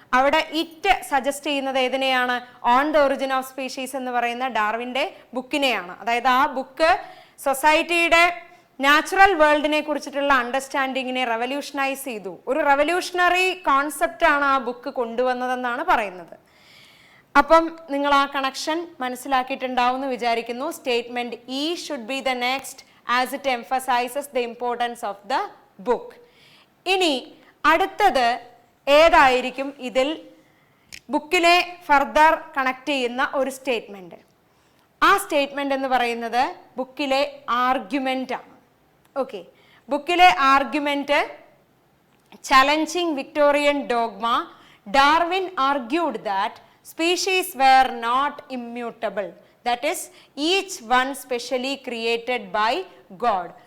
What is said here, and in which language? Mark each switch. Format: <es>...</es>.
<ml>അവിടെ it suggest ചെയ്യുന്നത് ഏതിനെയാണ്? On the origin of species എന്ന് പറയുന്ന ഡാർവിന്റെ ബുക്കിനെയാണ്. അതായത് ആ ബുക്ക് സൊസൈറ്റിയുടെ നാച്ചുറൽ വേൾഡിനെ കുറിച്ചിട്ടുള്ള അണ്ടർസ്റ്റാൻഡിങ്ങിനെ റെവല്യൂഷനൈസ് ചെയ്തു. ഒരു റെവല്യൂഷണറി കോൺസെപ്റ്റ് ആണ് ആ ബുക്ക് കൊണ്ടുവന്നതെന്നാണ് പറയുന്നത്. അപ്പം നിങ്ങൾ ആ കണക്ഷൻ മനസ്സിലാക്കിയിട്ടുണ്ടാവും എന്ന് വിചാരിക്കുന്നു. Statement E</ml> <en>Should be the next as it emphasizes the importance of the book.</en> <ml>ഇനി അടുത്തത് ഏതായിരിക്കും ഇതിൽ ബുക്കിനെ ഫർദർ കണക്ട് ചെയ്യുന്ന ഒരു സ്റ്റേറ്റ്മെന്റ്? ആ സ്റ്റേറ്റ്മെന്റ് എന്ന് പറയുന്നത് ബുക്കിലെ ആർഗ്യുമെന്റ് ആണ്.</ml> <en>okay,</en> <ml>ബുക്കിലെ argument</ml> <en>Challenging Victorian dogma, Darwin argued that species were not immutable, that is each one specially created by God.</en>